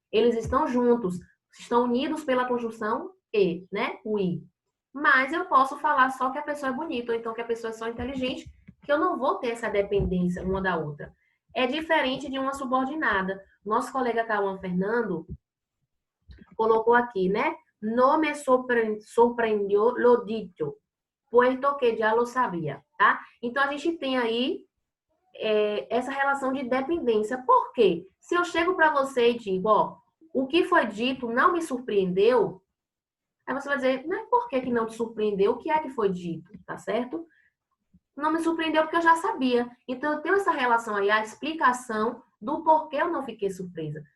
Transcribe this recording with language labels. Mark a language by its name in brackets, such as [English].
[Portuguese] Eles estão juntos, estão unidos pela conjunção e, né? O i. Mas eu posso falar só que a pessoa é bonita ou então que a pessoa é só inteligente, que eu não vou ter essa dependência uma da outra. É diferente de uma subordinada. Nosso colega Cauã Fernando colocou aqui, né? [Spanish] No me sorprendió lo dicho, puesto que ya lo sabía, [Portuguese] tá? Então, a gente tem aí essa relação de dependência. Por quê? Se eu chego para você e digo, ó, o que foi dito não me surpreendeu, aí você vai dizer, mas por que não te surpreendeu? O que é que foi dito? Tá certo? Não me surpreendeu porque eu já sabia. Então, eu tenho essa relação aí, a explicação do porquê eu não fiquei surpresa.